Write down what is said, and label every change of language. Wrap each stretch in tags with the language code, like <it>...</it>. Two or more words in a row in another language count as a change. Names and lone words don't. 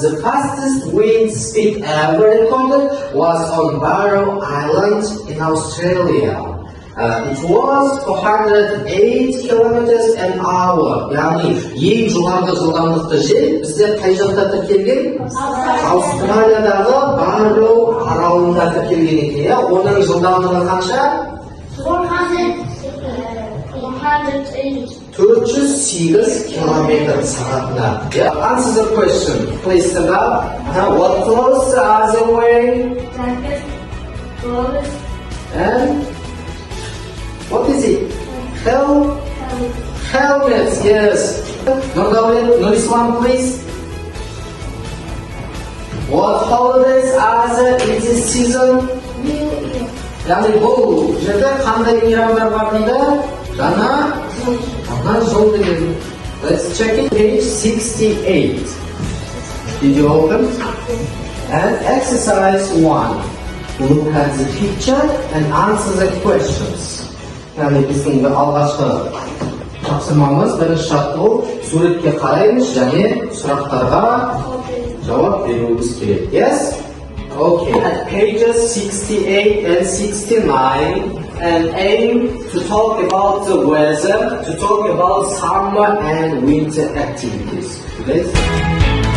<en>The fastest wind speed ever recorded was on Barrow Island in Australia. It was 408 kilometers an hour.</en> <kk>Yani ең жоғарғы жылдамдықты жел бізде қай жақта тіркелген? Австралиядағы Барроу аралында тіркелген екен. Оның жылдамдығы қанша? 408 kilometer сағатына.</kk> <en>Answer the question. Please stand up. What clothes are they wearing? Jacket, gloves, And what is it? Helmets, yes. Nurисlam, please. What holidays are there in this season? New Year.</en> <kk>Yani bu жерде қандай мейрамдар бар дейді? Жаңа жыл деген.</kk> <en>Let's check it. Page 68. Did you open? And exercise 1. Look at the picture and answer the questions.</en> <kk>Yani біздің алғашқы тапсырмамыз бірінші шарт ол суретке қараймыз және сұрақтарға жауап беруіміз керек.</kk> <en>Yes? Okay. At pages 68 and 69 and aim to talk about the weather, to talk about summer and winter activities. Please.</en>